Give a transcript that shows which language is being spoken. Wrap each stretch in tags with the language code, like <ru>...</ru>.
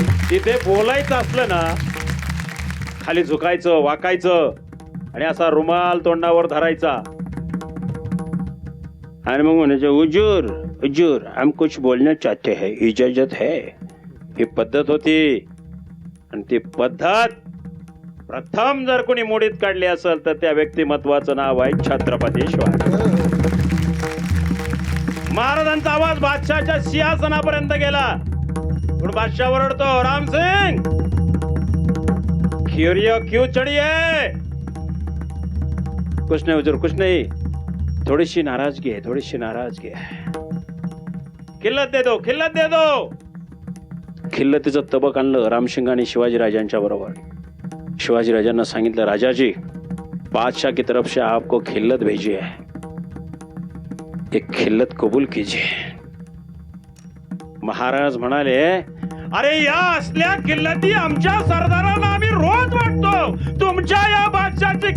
<mr>तिथे बोलायचं असलं ना खाली झुकायचं, वाकायचं आणि असा रुमाल तोंडावर धरायचा आणि मग म्हणायचं</mr> <hi>हुजूर हुजूर हम कुछ बोलना चाहते हैं, इजाजत है.</hi> <mr>ही पद्धत होती. आणि ती पद्धत प्रथम जर कोणी मोडीत काढली असेल तर त्या व्यक्तिमत्वाचं नाव आहे छत्रपती शिवाजी. महाराजांचा आवाज बादशाहच्या सिंहासनापर्यंत गेला. पण बादशाह ओरडतो, रामसिंग</mr> <hi>खिरिया क्यों चढ़ी है? कुछ नहीं हुजूर, कुछ नहीं, थोडीशी नाराजगी है, थोडीशी नाराजगी है. खिल्लत दे दो, खिल्लत दे दो.</hi> <mr>खिल्लतीचं तबक आणलं रामसिंग आणि शिवाजी राजांच्या बरोबर. शिवाजी राजांना सांगितलं,</mr> <hi>राजाजी बादशाह की तरफ से आपको खिल्लत भेजी है, एक खिल्लत कबूल कीजिए.</hi> <mr>महाराज म्हणाले, अरे या असल्या किल्लती आमच्या सरदारांना आम्ही रोज वाटतो, तुमच्या या बादशाह</mr>